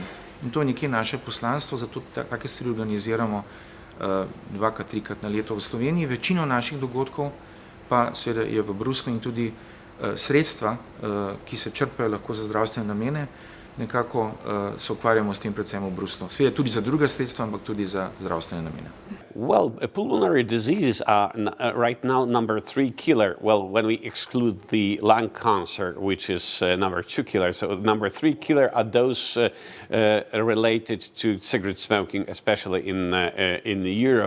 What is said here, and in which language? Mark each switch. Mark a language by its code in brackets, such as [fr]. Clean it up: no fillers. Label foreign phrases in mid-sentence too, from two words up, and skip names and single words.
[sl] In to je nekje naše poslanstvo, zato take stvari organiziramo dvakrat, trikrat na leto v Sloveniji. Večino naših dogodkov pa seveda je v Bruslju in tudi sredstva, ki se črpajo lahko za zdravstvene namene, nekako se ukvarjamo s tem predvsem v Bruslju. Seveda tudi za druga sredstva, ampak tudi za zdravstvene namene. [en] Well, pulmonary diseases are right now number 3 killer. Well, when we exclude the lung cancer, which is number 2 killer. So number 3 killer are those related to cigarette smoking, especially in Europe.